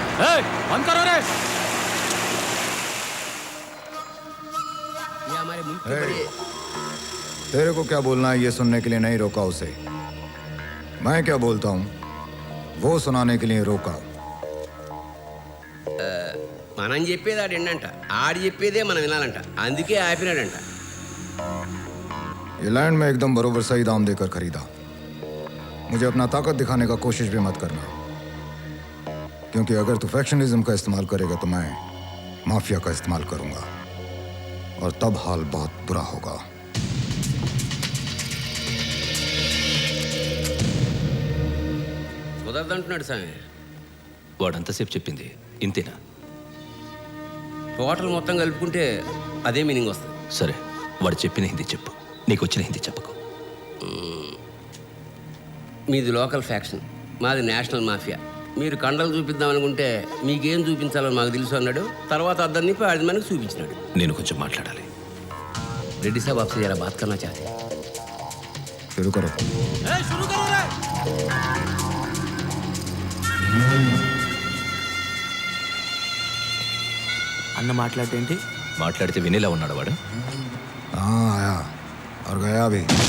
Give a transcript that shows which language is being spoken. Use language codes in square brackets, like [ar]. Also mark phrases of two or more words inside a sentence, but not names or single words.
[hi] बंद करो रे. ये हमारे मुल्क के बड़े. तेरे को क्या बोलना है ये सुनने के लिए नहीं रोका उसे. मैं क्या बोलता हूँ वो सुनाने के लिए रोका. [te] మనం చెప్పేది ఆడు ఏంటంట, ఆడు చెప్పేదే మనం వినాలంట. అందుకే ఆపినాడంట. [hi] ये लैंड में एकदम बरोबर सही दाम देकर खरीदा. मुझे अपना ताकत दिखाने का कोशिश भी मत करना, क्योंकि अगर तू फैक्शनिज्म का इस्तेमाल करेगा तो मैं माफिया का इस्तेमाल करूंगा और तब हाल बहुत बुरा होगा. [te] కుదరదంటున్నాడు స్వామి. వాడంతసేపు చెప్పింది ఇంతేనా? టోటల్ మొత్తం కలుపుకుంటే అదే మీనింగ్ వస్తుంది. సరే, వాడు చెప్పిన హిందీ చెప్పు, నీకు వచ్చిన హిందీ చెప్పకు. మీది [en] local faction, [te] మాది [en] national mafia. [te] మీరు కండలు చూపిద్దాం అనుకుంటే మీకేం చూపించాలో మాకు తెలుసు అన్నాడు. తర్వాత అద్దరిని అది మనకు చూపించినాడు. నేను కొంచెం మాట్లాడాలి. [hi] రెడ్డి సాబ్ आपसे जरा बात करना चाहते हैं. शुरू करो. [te] అన్న మాట్లాడేంటి? మాట్లాడితే వినేలా ఉన్నాడు వాడు. [hi] हाँ आया और गया भी.